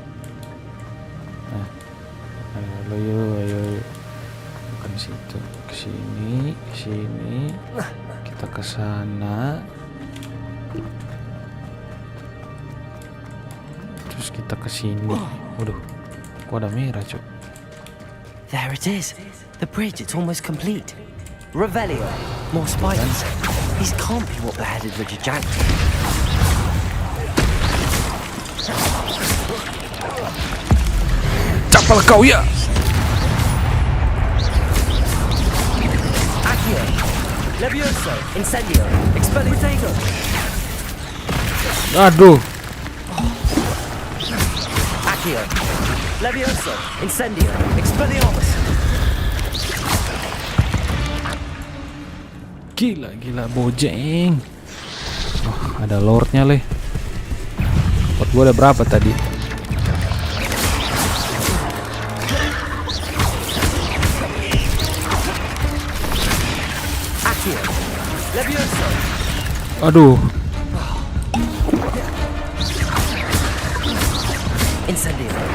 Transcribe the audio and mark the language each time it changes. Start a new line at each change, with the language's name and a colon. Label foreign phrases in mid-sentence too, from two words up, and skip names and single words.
Indonesian: Nah, ayo. Bukan situ, ke sini, kita ke sana. Terus kita ke sini. Waduh, kok ada merah, Cuk?
English: There it is. The bridge, it's almost complete. Revelio. More spiders. These can't be what beheaded Richard Jackson.
Indonesian: Capal kau ya! Accio. Levioso. Incendio. Expelliarmus. Aduh. Accio. Levioso. Incendio. Expelliarmus. Gila bojeng. Oh, ada lordnya Le. Pot gua ada berapa tadi? Accio. Levioso. Aduh. Incendio.